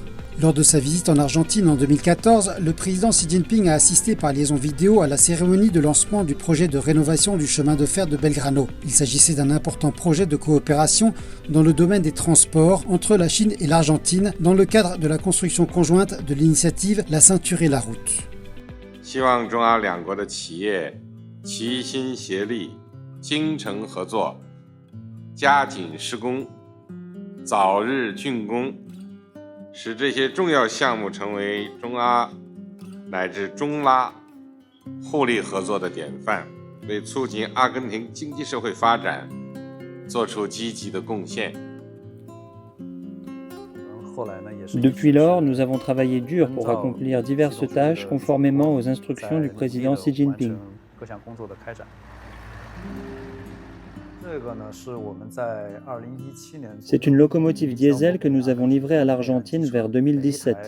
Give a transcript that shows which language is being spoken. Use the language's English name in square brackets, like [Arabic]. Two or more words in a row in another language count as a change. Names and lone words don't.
[French] Lors de sa visite en Argentine en 2014, le président Xi Jinping a assisté par liaison vidéo à la cérémonie de lancement du projet de rénovation du chemin de fer de Belgrano. Il s'agissait d'un important projet de coopération dans le domaine des transports entre la Chine et l'Argentine dans le cadre de la construction conjointe de l'initiative La Ceinture et la Route. [Chinese] 希望中阿两国的企业齐心协力，精诚合作，加紧施工，早日竣工，使这些重要项目成为中阿乃至中拉互利合作的典范，为促进阿根廷经济社会发展做出积极的贡献。 [French] Depuis lors, nous avons travaillé dur pour accomplir diverses tâches conformément aux instructions du président Xi Jinping. C'est une locomotive diesel que nous avons livrée à l'Argentine vers 2017.